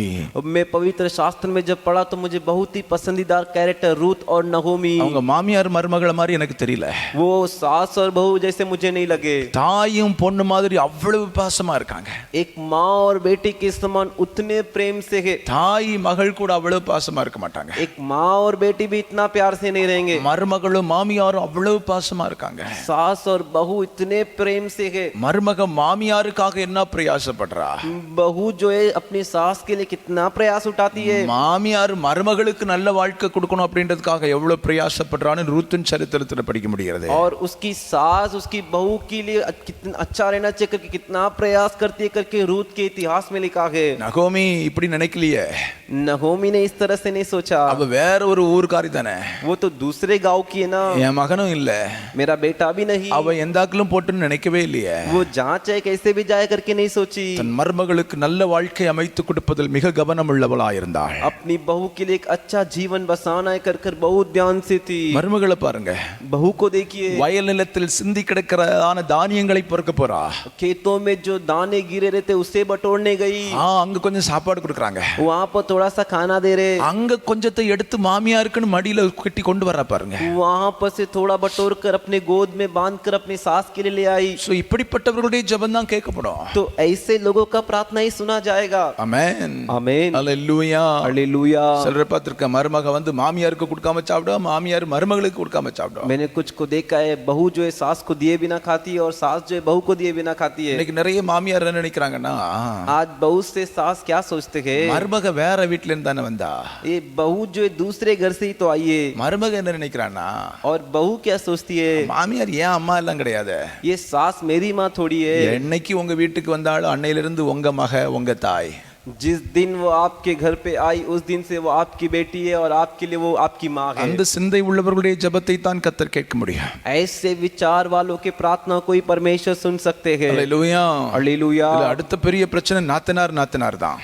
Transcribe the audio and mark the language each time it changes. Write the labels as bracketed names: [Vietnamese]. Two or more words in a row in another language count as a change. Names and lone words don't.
[Hindi] मैं पवित्र शास्त्र में जब पढ़ा तो मुझे बहुत ही पसंदीदा कैरेक्टर रूथ और नहोमी। [Tamil] அவங்க மாமியார் மருமகள மாதிரி எனக்கு தெரியல. [Hindi] वो सास और बहू जैसे मुझे नहीं लगे। [Tamil] தாயும் பொண்ணு மாதிரி அவ்வளவு பாசமா இருக்காங்க. [Hindi] एक माँ और बेटी के समान उतने प्रेम से है। [Tamil] தாய் மகள் கூட அவ்வளவு பாசமா இருக்க மாட்டாங்க. [Hindi] एक माँ और बेटी भी इतना प्यार से नहीं रहेंगे। [Tamil] மருமகளும் மாமியாரும் அவ்வளவு பாசமா இருக்காங்க. [Hindi] सास और बहू इतने प्रेम से है। [Tamil] மருமக மாமியாருக்காக என்ன பிரயாசப்படுறா? [Hindi] बहू जो है अपनी सास के लिए कितना प्रयास उठाती है। [Tamil] மாமியார் மருமகளுக்கு நல்ல வாழ்க்கை கொடுக்கணும் அப்படின்றதுக்காக எவ்வளவு பிரயாசப்படுறான்னு ரூத்தின் சரித்திரத்துல படிக்க முடிகிறது. [Hindi] और उसकी सास उसकी बहू के लिए कितना अच्छा रहना चाहिए करके कितना प्रयास करती है करके रूथ के इतिहास में लिखा है। [Tamil] நகோமி இப்படி நினைக்கலையே. [Hindi] नहोमी ने इस तरह से नहीं सोचा। [Tamil] அவ வேற ஒரு ஊர்காரி தானே. [Hindi] वो तो दूसरे गांव की है ना। [Tamil] என் மகனும் இல்ல, [Hindi] मेरा बेटा भी नहीं। [Tamil] அவ எந்தாக்கிலும் போட்டுன்னு நினைக்கவே இல்லையே. [Hindi] वो जहाँ चाहे कैसे भी जाए करके नहीं सोची। [Tamil] தன் மருமகளுக்கு நல்ல வாழ்க்கை அமைத்து கொடுப்பதில் மிக கவனம் உள்ளவளாயிருந்தாள். [Hindi] अपनी बहू के लिए एक अच्छा जीवन बसाना है कर कर बहुत ध्यान से थी। [Tamil] மருமகளை பாருங்க, [Hindi] बहू को देखिए, [Tamil] வயல் நிலத்தில் சிந்தி கிடக்கிறதான தானியங்களை பொறுக்க போறா. [Hindi] खेतों में जो दाने गिरे रहते उसे बटोरने गई। [Tamil] அங்க கொஞ்சம் சாப்பாடு கொடுக்கறாங்க, [Hindi] वहाँ पर थोड़ा सा खाना दे रहे। [Tamil] அங்க கொஞ்சத்தை எடுத்து மாமியாருக்குன்னு மடியில கட்டி கொண்டு வரா பாருங்க. [Hindi] वहाँ पर से थोड़ा बटोर कर अपने गोद में बांध कर अपनी सास के लिए ले आई। [Tamil] சோ இப்படிப்பட்டவர்களுடைய ஜெபம் தான் கேட்கப்படும். [Hindi] तो ऐसे लोगों का प्रार्थना ही सुना जाएगा। [Tamil] ஆமென் [Hindi] आमीन [Tamil] அல்லேலூயா [Hindi] हालेलुया। [Tamil] சிலர் பார்த்திருக்க மருமக வந்து மாமியாருக்கு கொடுக்காம சாப்பிடுவா, மாமியார் மருமகளுக்கு கொடுக்காம சாப்பிடுவா. [Hindi] मैंने कुछ को देखा है, बहू जो है सास को दिए बिना खाती है और सास जो है बहू को दिए बिना खाती है। [Tamil] இன்னைக்கு நிறைய மாமியார் என்ன நினைக்கிறாங்கன்னா, [Hindi] आज बहू से सास क्या सोचते हैं, [Tamil] மருமக வேற வீட்ல இருந்து தானே வந்தா, [Hindi] ये बहू जो है दूसरे घर से ही तो आई है। [Tamil] மருமக என்ன நினைக்கிறானா, [Hindi] और बहू क्या सोचती है, [Tamil] மாமியார் ஏன் அம்மா எல்லாம் கிடையாது, [Hindi] ये सास मेरी माँ थोड़ी है। [Tamil] என்னைக்கு உங்க வீட்டுக்கு வந்தாலும் அன்னையிலிருந்து உங்க மக உங்க தாய். [Hindi] जिस दिन वो आपके घर पे आई उस दिन से वो आपकी बेटी है और आपके लिए वो आपकी माँ है। [Tamil] அந்த சிந்தை உள்ளவர்களுடைய ஜெபத்தை தான் கர்த்தர் கேட்க முடியும். [Hindi] ऐसे विचार वालों के प्रार्थना कोई परमेश्वर सुन सकते हैं। [Tamil] அல்லேலூயா [Hindi] हालेलुया। [Tamil] இதுல அடுத்த பெரிய பிரச்சனை நாத்தனார் தான்.